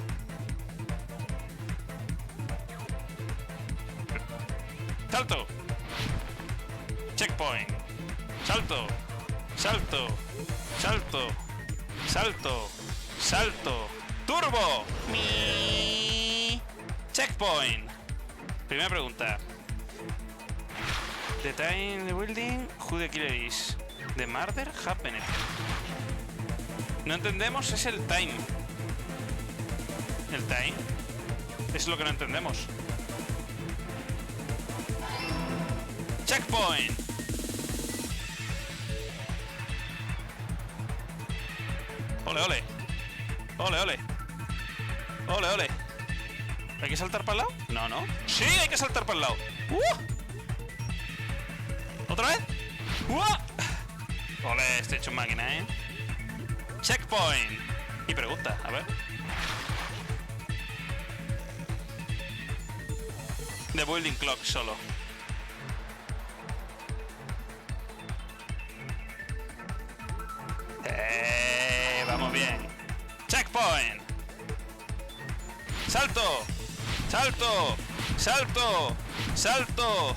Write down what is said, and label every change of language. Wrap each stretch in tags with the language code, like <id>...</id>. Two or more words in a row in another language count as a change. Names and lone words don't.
<es>¡Salto! Checkpoint. Salto. Salto. Salto. Salto. Salto. Turbo. Mi. Checkpoint. Primera pregunta.</es> <en>The time in the building. Who the killer is? The murder happened.</en> <es>No entendemos, es el time. El time. Es lo que no entendemos. Checkpoint. Ole, ole. Ole, ole. Ole, ole. ¿Hay que saltar para el lado? No, no. Sí, hay que saltar para el lado. ¿Otra vez? Ole, estoy hecho máquina, ¿eh? Checkpoint. Y pregunta, a ver.</es> <en>The building clock solo.</en> <es>Vamos bien. Checkpoint. Salto. Salto. Salto. Salto.</es>